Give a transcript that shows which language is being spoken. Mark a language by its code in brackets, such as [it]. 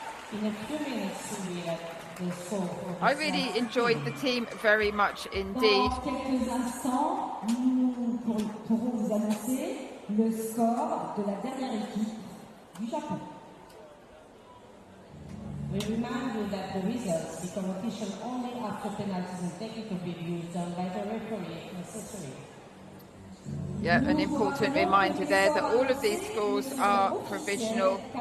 [en] In a few minutes, we have the score. I really enjoyed the team very much indeed. [fr] Dans quelques instants, nous pourrons vous annoncer le score de la dernière équipe du Japon. [en] We remind you that the results become official only after penalties and technical reviews done by the referee necessary. Yeah, an important reminder there that all of these scores are provisional.